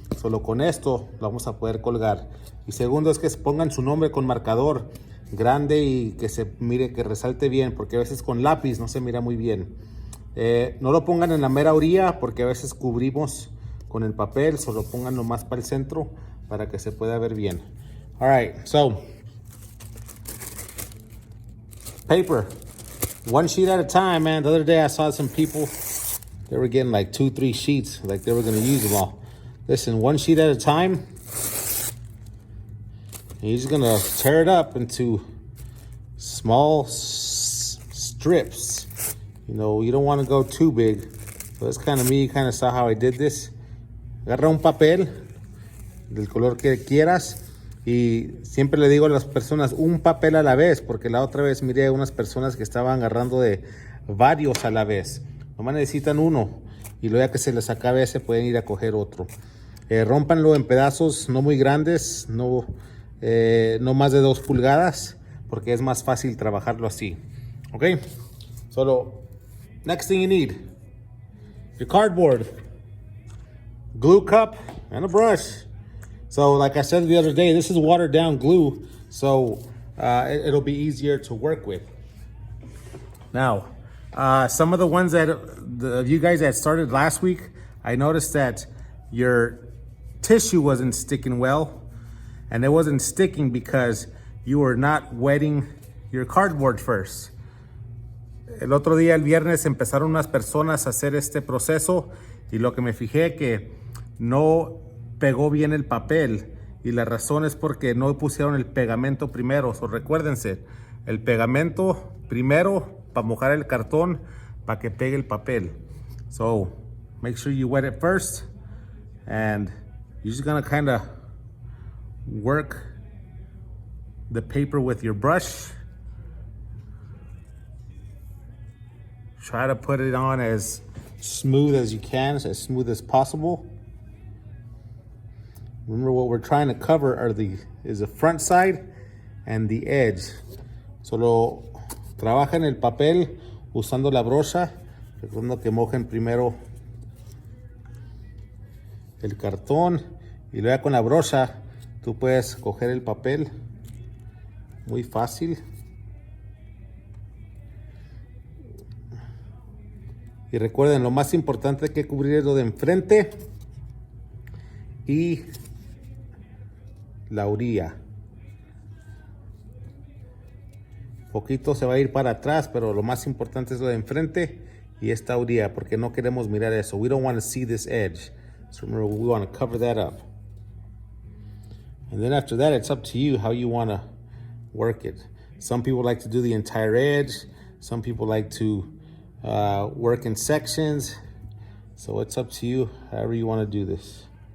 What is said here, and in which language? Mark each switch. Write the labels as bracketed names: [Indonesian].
[Spanish] Solo con esto lo vamos a poder colgar. Y segundo es que se pongan su nombre con marcador grande y que se mire, que resalte bien, porque a veces con lápiz no se mira muy bien. No lo pongan en la mera orilla porque a veces cubrimos con el papel. Solo pónganlo más para el centro para que se pueda ver bien. [English] All right, so paper, one sheet at a time, man. The other day I saw some people, they were getting like 2-3 sheets, like they were gonna use them all. Listen, one sheet at a time. And you're just gonna tear it up into small strips. You don't want to go too big. So that's kind of me. You kind of saw how I did this. [Spanish] Agarra un papel del color que quieras. Y siempre le digo a las personas, un papel a la vez, porque la otra vez miré a unas personas que estaban agarrando de varios a la vez. Nomás necesitan uno y luego ya que se les acabe ese pueden ir a coger otro. Rómpanlo en pedazos no muy grandes, no más de 2 pulgadas, porque es más fácil trabajarlo así. [English] Ok, solo next thing you need, your cardboard, glue cup, and a brush. So like I said the other day, this is watered down glue, so it'll be easier to work with. Now, some of the ones that you guys that started last week, I noticed that your tissue wasn't sticking well, and it wasn't sticking because you were not wetting your cardboard first. [Spanish] El otro día, el viernes, empezaron unas personas a hacer este proceso y lo que me fijé que no pegó bien el papel, y la razón es porque no pusieron el pegamento primero. So, recuérdense, el pegamento primero para mojar el cartón para que pegue el papel. [English] So make sure you wet it first, and you're just gonna kind of work the paper with your brush. Try to put it on as smooth as you can, as smooth as possible. Remember, what we're trying to cover is the front side and the edge. [Spanish] Solo trabajen el papel usando la brocha. Recuerden que mojen primero el cartón y luego con la brocha tú puedes coger el papel muy fácil. Y recuerden, lo más importante que cubrir es lo de enfrente y la orilla. Poquito se va a ir para atrás, pero lo más importante es lo de enfrente y esta orilla, porque no queremos mirar eso. [English] We don't want to see this edge. So remember, we want to cover that up. And then after that, it's up to you how you want to work it. Some people like to do the entire edge. Some people like to work in sections. So it's up to you, however you want to do this.